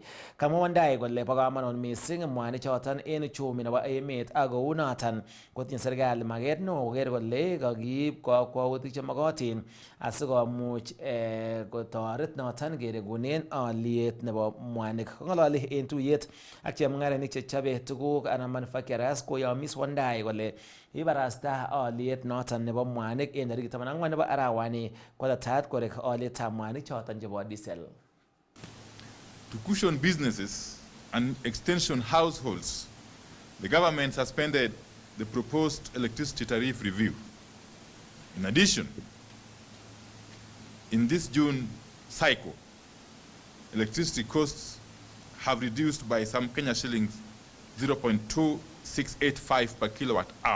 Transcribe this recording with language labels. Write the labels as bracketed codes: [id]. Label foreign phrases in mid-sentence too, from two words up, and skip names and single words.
[kln] Kamwa Wandayi kole bo komonut missing mwanik choton en uchumi nebo emet ak kou noton kotinye serikali maket neo koker kole kakiib kakwautik chemokotin asikomuch kotoret noton keregunen oliet nebo mwanik. Ng'ololi en tuyet ak chemung'arainik chechobe tuguk anan manufacturers koyomis Wandayi kole ibarasta oliet noton nebo mwanik en tarikit 14 nebo arawani kotetat korek olietab mwanik choton chebo diesel. [en] To cushion businesses and extension households, the government suspended the proposed electricity tariff review. In addition, in this June cycle, electricity costs have reduced by some Kenya shillings 0.2685 per kilowatt hour.